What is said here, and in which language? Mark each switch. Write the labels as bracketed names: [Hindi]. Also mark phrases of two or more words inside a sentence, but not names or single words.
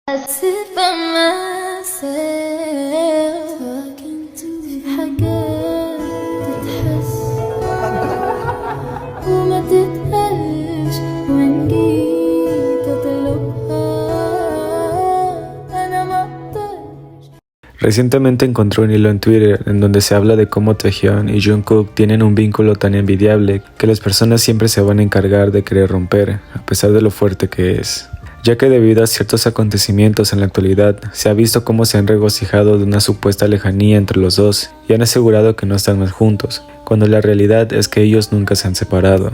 [English] sit by myself talking to [Arabic] حاجات تتحس وما تتقالش وإن جيت أطلبها أنا ما أقدرش. [Spanish] Recientemente encontré un hilo en Twitter en donde se habla de cómo Taehyun y Jungkook tienen un vínculo tan envidiable que las personas siempre se van a encargar de querer romper, a pesar de lo fuerte que es. Ya que debido a ciertos acontecimientos en la actualidad, se ha visto cómo se han regocijado de una supuesta lejanía entre los dos y han asegurado que no están más juntos, cuando la realidad es que ellos nunca se han separado.